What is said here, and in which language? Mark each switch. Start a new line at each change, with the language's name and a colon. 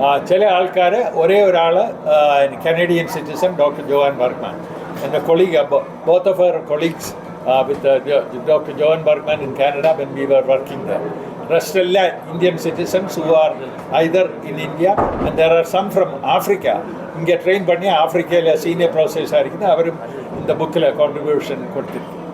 Tamil: சில
Malayalam: ஆൾക്കാർ
Tamil: ஒரே ஒரு ஆள் கனேடியன் சிட்டிசன் டாக்டர் ஜோவான் பர்க்மேன்.
Malayalam: എൻ്റെ
English: colleague, both of our colleagues with Dr. Johan Bergman in Canada when we were working there. Rest all Indian citizens who are either in India and there are some from Africa.
Tamil: இங்கே train பண்ணி ஆஃப்ரிக்காவில் senior ப்ரொஃபஸராக இருக்குது. அவரும் இந்த புக்கில் contribution கொடுத்துருக்கு.